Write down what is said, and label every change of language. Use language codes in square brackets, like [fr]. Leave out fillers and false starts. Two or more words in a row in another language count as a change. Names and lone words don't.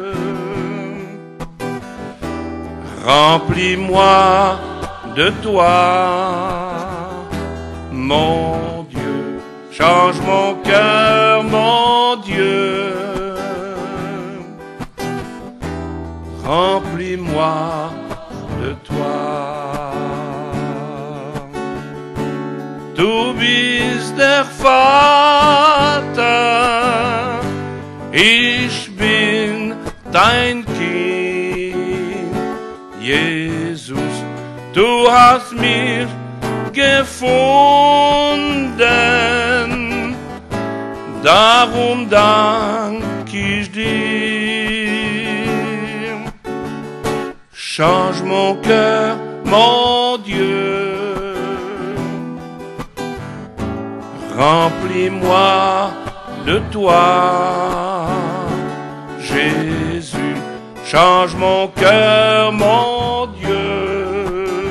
[fr] Remplis-moi de toi, mon Dieu. Change mon cœur, mon Dieu. Remplis-moi de toi. [de] Du bist der Vater, ich bin dein Kind, Jesus, du hast mich gefunden, darum dank ich dir. [fr] Change mon cœur, mon Dieu. Remplis-moi de toi, Jésus. Change mon cœur, mon Dieu.